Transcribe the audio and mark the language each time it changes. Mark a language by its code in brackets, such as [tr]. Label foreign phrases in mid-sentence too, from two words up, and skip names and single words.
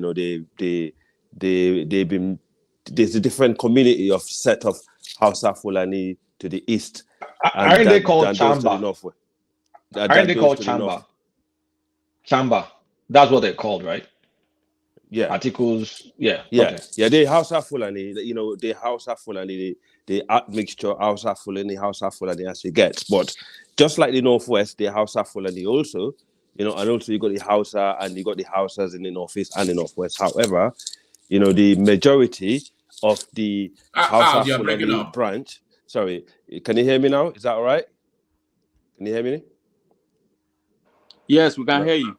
[en] They've been, there's a different community of set of Hausa Fulani to the east. Aren't they called Chamba? Aren't they called Chamba? Chamba. That's what they're called, right? Yeah. Articles. Yeah. Yeah. Okay. Yeah. They Hausa Fulani. They Hausa Fulani. They admixture Hausa Fulani as you get. But just like the northwest, they Hausa Fulani also. And also you got the Hausa and you got the Hausas in the northeast and the northwest. However, the majority of the Hausa Fulani branch. Sorry, can you hear me now? Is that all right? Can you hear me? Yes, we can hear you.